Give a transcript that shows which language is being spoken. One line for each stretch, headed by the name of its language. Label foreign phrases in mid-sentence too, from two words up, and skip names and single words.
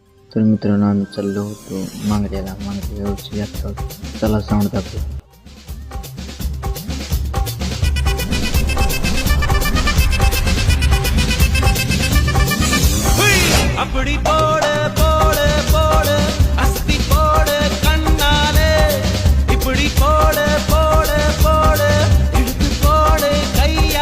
Marathi: तर मित्रांनो आम्ही चाललो होतो मांगड्याची यात्रा होती. चला साऊंड दाखव.
Tamil: அப்படி போடு போடு போடு அஸ்தி போடு கண்ணாலே இப்படி போடு போடு போடு இழுத்து போடு கையா.